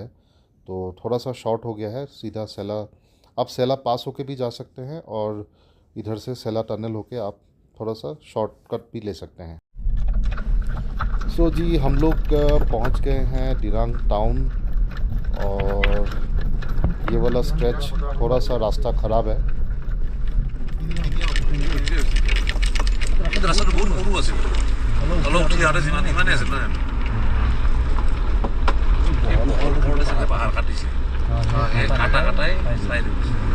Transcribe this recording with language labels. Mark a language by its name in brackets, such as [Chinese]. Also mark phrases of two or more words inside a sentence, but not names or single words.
[Hindi] तो थोड़ा सा शॉर्ट हो गया है, सीधा सेला, आप सेला पास होके भी जा सकते हैं और इधर से सेला टनल होके आप थोड़ा सा शॉर्टकट भी ले सकते हैं। सो जी हम लोग पहुंच गए हैं दिरांग टाउन। और ये वाला स्ट्रेच थोड़ा सा रास्ता ख़राब है। [Assamese] रास्ताটো বহুত সৰু আছিল, অলপ উঠি আহোঁতে ইমানেই আছিল নহয় জানো। ওপৰতে চাগে পাহাৰ কাটিছে, সেই কাটাই চাই দিছে।